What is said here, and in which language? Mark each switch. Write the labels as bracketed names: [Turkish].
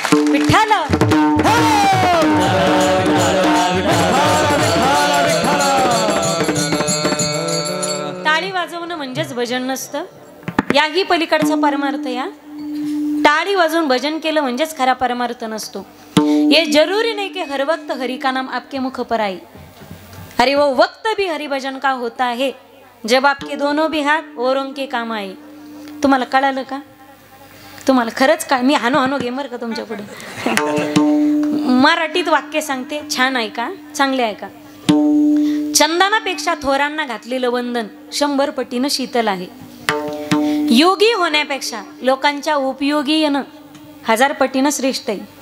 [Marathi] विठ्ठल टाळी वाजवणं म्हणजेच भजन नसतं. याही पलीकडचा परमार्थ या. टाळी वाजवून भजन केलं म्हणजेच खरा परमार्थ नसतो. [Hindi] ये जरूरी नहीं कि हर वक्त हरि का नाम आपके मुख पर आए. अरे वो वक्त भी हरि भजन का होता है जब आपके दोनों भी हाथ औरों के काम आए. [Marathi] तुम्हाला कळालं का? तुम्हाला खरंच का? मी हानो गेमर का तुमच्या पुढे. मराठीत वाक्य सांगते, छान आहे का? चांगले आहे का? चंदनापेक्षा थोरांना घातलेलं वंदन 100 पटीनं शीतल आहे. योगी होण्यापेक्षा लोकांच्या उपयोगी येणं 1000 पटीनं श्रेष्ठ आहे.